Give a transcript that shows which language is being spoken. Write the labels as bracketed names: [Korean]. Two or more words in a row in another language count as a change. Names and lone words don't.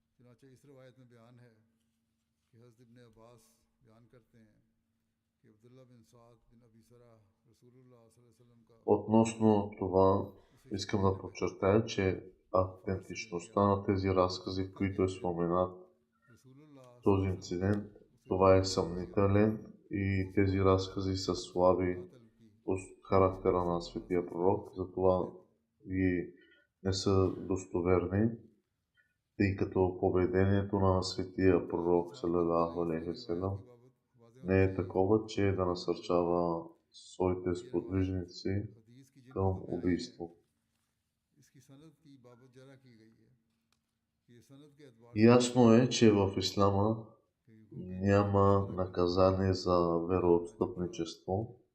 [Urdu] چنانچہ اس روایت میں بیان ہے کہ حضرت ابن عباس بیان کرتے ہیں کہ عبداللہ بن سعد بن ابی سرح رسول اللہ [Arabic] صلى الله عليه وسلم [Urdu] کا [Bulgarian] Относно това, искам да подчертая, че автентичността на тези разкази, в които е споменат този инцидент, това е съмнителен и тези разкази са слаби от характера на светия пророк, затова ги не са достоверни, тъй като поведението на светия пророк [Arabic] صلى الله عليه وسلم [Bulgarian] не е такова, че да насърчава своите сподвижници към убийство. Ясно е, че в ислама няма наказание за вероотстъпничество.